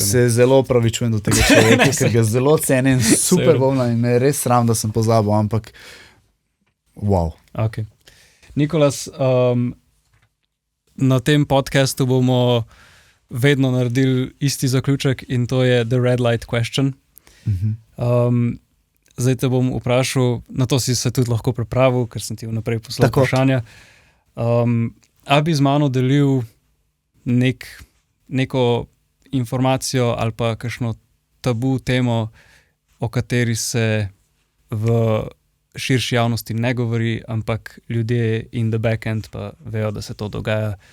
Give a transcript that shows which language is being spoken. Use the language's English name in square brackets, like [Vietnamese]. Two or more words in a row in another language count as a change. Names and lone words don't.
[Slovenian] Se zelo opravičujem do tega človeka, ker ga zelo cenim, super bobna in me je res sram, da sem pozabil, ampak wow. Okay. Nikolas, na tem podcastu bomo vedno naredili isti zaključek in to je [English] the red light question. [Slovenian] Zdaj te bom vprašal, na to si se tudi lahko pripravil, ker sem ti vnaprej poslal vprašanja. A bi z mano delil neko informacijo ali pa kakšno tabu temo, o kateri se v širši javnosti ne govori, ampak ljudje [English] in the backend [Slovenian] pa vejo, da se to dogaja.